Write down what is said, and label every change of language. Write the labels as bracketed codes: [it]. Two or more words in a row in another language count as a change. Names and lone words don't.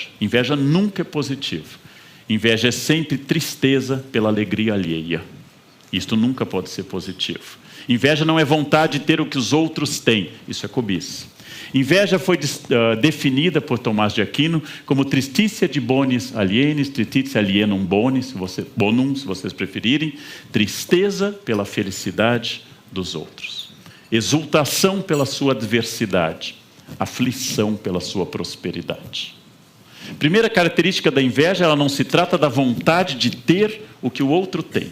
[pt] Inveja nunca é positiva. Inveja é sempre tristeza pela alegria alheia. Isto nunca pode ser positivo. Inveja não é vontade de ter o que os outros têm. Isso é cobiça. Inveja foi definida por Tomás de Aquino como [la] tristitia de bonis alienis, tristitia alienum bonum, [pt] se vocês preferirem, tristeza pela felicidade dos outros, exultação pela sua adversidade, aflição pela sua prosperidade. Primeira característica da inveja, ela não se trata da vontade de ter o que o outro tem.